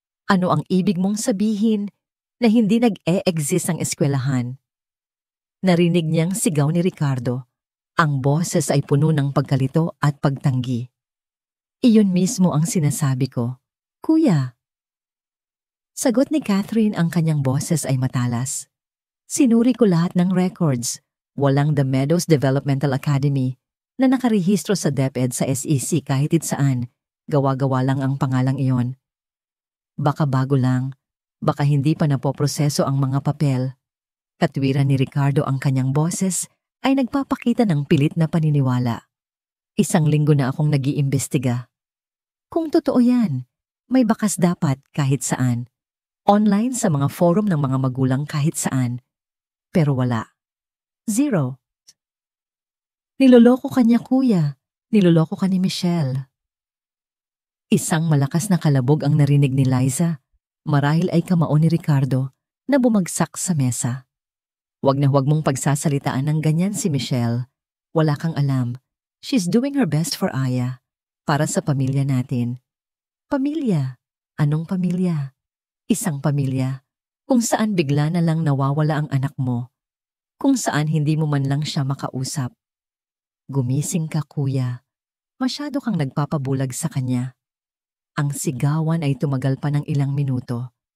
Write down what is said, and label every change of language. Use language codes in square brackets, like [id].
[tl] Ano ang ibig mong sabihin na hindi nag-e-exist ang eskwelahan? Narinig niyang sigaw ni Ricardo. Ang boses ay puno ng pagkalito at pagtanggi. Iyon mismo ang sinasabi ko. Kuya. Sagot ni Catherine, ang kanyang boses ay matalas. Sinuri ko lahat ng records. Walang The Meadows Developmental Academy na nakarehistro sa DepEd sa SEC kahit saan. Gawa-gawa lang ang pangalang iyon. Baka bago lang. Baka hindi pa napoproseso ang mga papel. Katwiran ni Ricardo, ang kanyang boses ay nagpapakita ng pilit na paniniwala. 1 linggo na akong nag-iimbestiga. Kung totoo yan, may bakas dapat kahit saan. Online, sa mga forum ng mga magulang, kahit saan. Pero wala. 0. Niloloko ka niya, kuya. Niloloko ka ni Michelle. Isang malakas na kalabog ang narinig ni Liza. Marahil ay kamao ni Ricardo na bumagsak sa mesa. Huwag na huwag mong pagsasalitaan ng ganyan si Michelle. Wala kang alam. [en] She's doing her best for Aya. [tl] Para sa pamilya natin. Pamilya? Anong pamilya? Isang pamilya kung saan bigla na lang nawawala ang anak mo. Kung saan hindi mo man lang siya makausap. Gumising ka, kuya. Masyado kang nagpapabulag sa kanya. Ang sigawan ay tumagal pa ng ilang minuto.